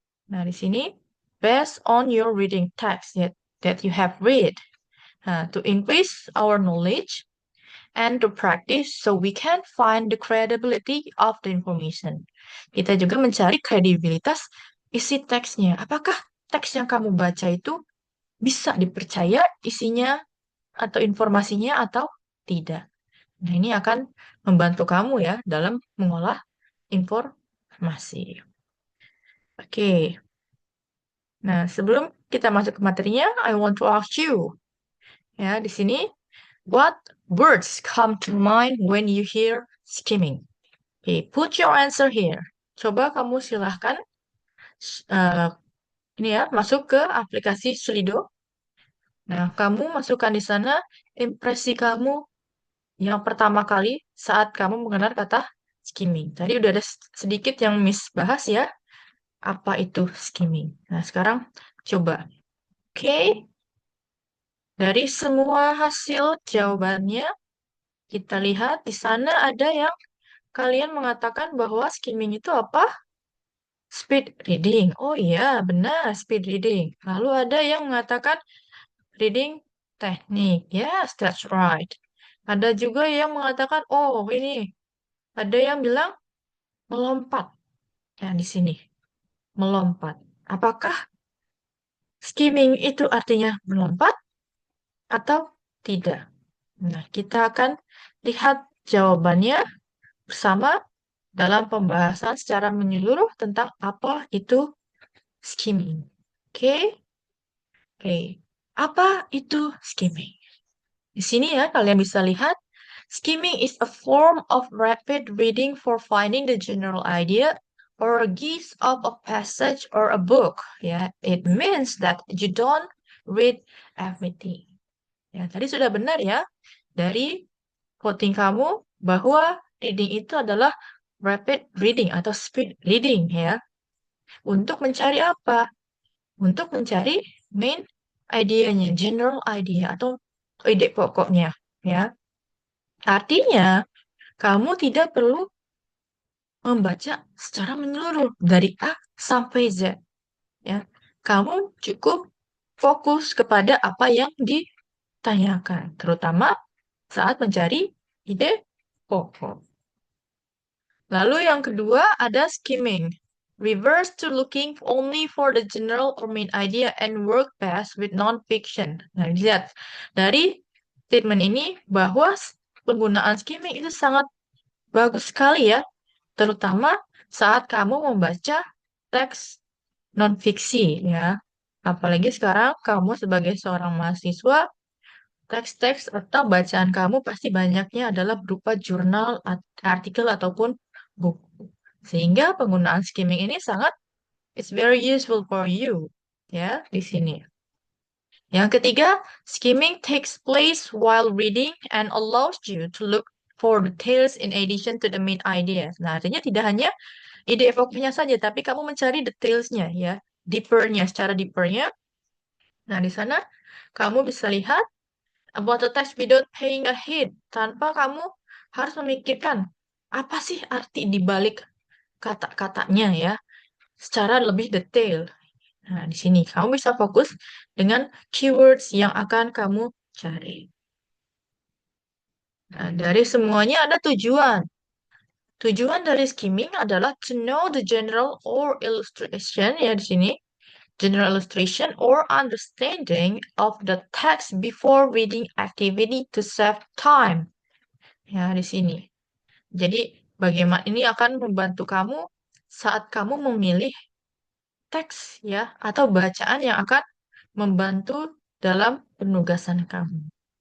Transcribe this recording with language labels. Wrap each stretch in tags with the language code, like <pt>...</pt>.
<en>Nah,</en> <id>di sini</id> <en>based on your reading text that you have read. Nah, to increase our knowledge and to practice so we can find the credibility of the information.</en> <id>Kita juga mencari kredibilitas isi teksnya. Apakah teks yang kamu baca itu bisa dipercaya isinya atau informasinya atau tidak. Nah, ini akan membantu kamu ya dalam mengolah informasi. Oke. Nah, sebelum kita masuk ke materinya,</id> <en>I want to ask you.</en> <id>Ya, di sini,</id> <en>what words come to mind when you hear skimming? Okay, put your answer here.</en> <id>Coba kamu silahkan eh, ini ya, masuk ke aplikasi Slido. Nah, kamu masukkan di sana impresi kamu yang pertama kali saat kamu mengenal kata skimming. Tadi udah ada sedikit yang Miss bahas ya, apa itu skimming. Nah, sekarang coba. Oke, dari semua hasil jawabannya, kita lihat di sana ada yang kalian mengatakan bahwa skimming itu apa?</id> <en>Speed reading.</en> <id>Oh iya, benar, speed reading. Lalu ada yang mengatakan reading teknik.</id> <en>Yes, that's right.</en> <id>Ada juga yang mengatakan, oh ini, ada yang bilang melompat. Nah, di sini, melompat. Apakah skimming itu artinya melompat atau tidak? Nah, kita akan lihat jawabannya bersama dalam pembahasan secara menyeluruh tentang apa itu skimming. Oke? Oke. Apa itu skimming? Di sini ya, kalian bisa lihat,</id> <en>skimming is a form of rapid reading for finding the general idea or a gist of a passage or a book. Ya, it means that you don't read everything.</en> <id>Ya, tadi sudah benar ya dari quoting kamu bahwa reading itu adalah rapid reading atau speed reading ya. Untuk mencari apa? Untuk mencari main idenya, general idea atau ide pokoknya ya. Artinya, kamu tidak perlu membaca secara menyeluruh dari A sampai Z. Ya, kamu cukup fokus kepada apa yang ditanyakan, terutama saat mencari ide pokok. Lalu yang kedua ada skimming.</id> <en>Reverse to looking only for the general or main idea and work best with non-fiction.</en> <id>Nah, lihat dari statement ini bahwa penggunaan skimming itu sangat bagus sekali ya, terutama saat kamu membaca teks non-fiksi ya. Apalagi sekarang kamu sebagai seorang mahasiswa, teks-teks atau bacaan kamu pasti banyaknya adalah berupa jurnal, artikel, ataupun buku. Sehingga penggunaan skimming ini sangat,</id> <en>it's very useful for you</en> <id>ya di sini.</id> <en>Yang ketiga, skimming takes place while reading and allows you to look for details in addition to the main ideas.</en> <id>Nah, artinya tidak hanya ide pokoknya saja, tapi kamu mencari detailsnya ya, deepernya, secara deepernya. Nah, di sana kamu bisa lihat</id> <en>about the text without paying a heed,</en> <id>tanpa kamu harus memikirkan apa sih arti di balik kata-katanya ya, secara lebih detail. Nah, di sini kamu bisa fokus dengan keywords yang akan kamu cari. Nah, dari semuanya ada tujuan. Tujuan dari skimming adalah</id> <en>to know the general or illustration</en> <id>ya di sini.</id> <en>General illustration or understanding of the text before reading activity to save time.</en> <id>Ya, di sini. Jadi, bagaimana ini akan membantu kamu saat kamu memilih teks ya atau bacaan yang akan membantu dalam penugasan kamu.</id>